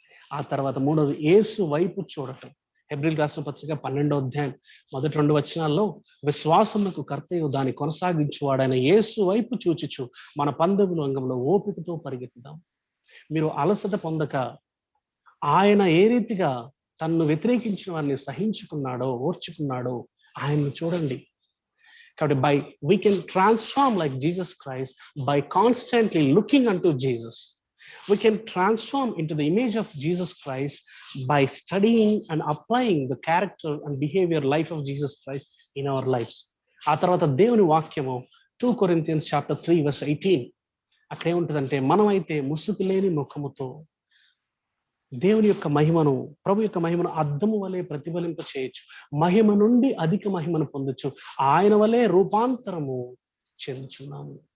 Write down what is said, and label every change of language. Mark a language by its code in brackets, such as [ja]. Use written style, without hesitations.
[te] ఆ తర్వాత మూడవది యేసు వైపు చూడటం. హెబ్రీయులకు రాసిన పత్రిక 12వ అధ్యాయం మొదటి 2 వచనాల్లో, విశ్వాసమునకు కర్తయు దాన్ని కొనసాగించువాడైన యేసు వైపు చూచుచు మన పందెముల రంగంలో ఓపికతో పరిగెత్తుదాం. మీరు అలసట పొందక ఆయన ఏ రీతిగా తన్ను వ్యతిరేకించిన వారిని సహించుకున్నాడో, ఓర్చుకున్నాడో ఆయన్ని చూడండి. కాబట్టి [en] we can transform like Jesus Christ by constantly looking unto Jesus. We can transform into the image of Jesus Christ by studying and applying the character and behavior life of Jesus Christ in our lives. [te] ఆ తర్వాత దేవుని వాక్యము [en] 2 Corinthians chapter 3 verse 18 [te] అక్కడ ఏముంటుందంటే, మనమైతే ముసుగు లేని ముఖముతో దేవుని యొక్క మహిమను, ప్రభు యొక్క మహిమను అద్దము వలె ప్రతిఫలింప చేయొచ్చు, మహిమ నుండి అధిక మహిమను పొందొచ్చు, ఆయన వలె రూపాంతరము చెందుచున్నాము.